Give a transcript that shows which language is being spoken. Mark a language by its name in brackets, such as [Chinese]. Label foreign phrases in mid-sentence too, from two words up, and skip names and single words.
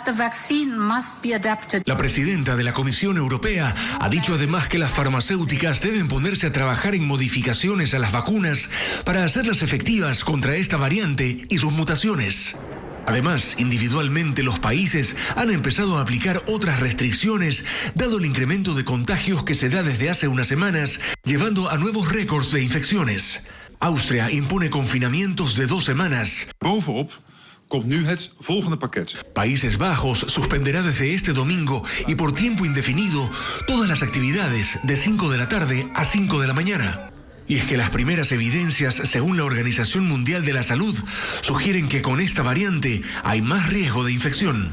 [Spanish] La presidenta de la Comisión Europea ha dicho además que las farmacéuticas deben ponerse a trabajar en modificaciones a las vacunas para hacerlas efectivas contra esta variante y sus mutaciones. Además, individualmente los países han empezado a aplicar otras restricciones, dado el incremento de contagios que se da desde hace unas semanas, llevando a nuevos récords de infecciones. Austria impone confinamientos de 2 semanas. [Dutch] Bovenop komt nu het volgende pakket. [Spanish] Países Bajos suspenderá desde este domingo y por tiempo indefinido todas las actividades de 5 de la tarde a 5 de la mañana. Y es que las primeras evidencias, según la Organización Mundial de la Salud, sugieren que con esta variante hay más riesgo de infección.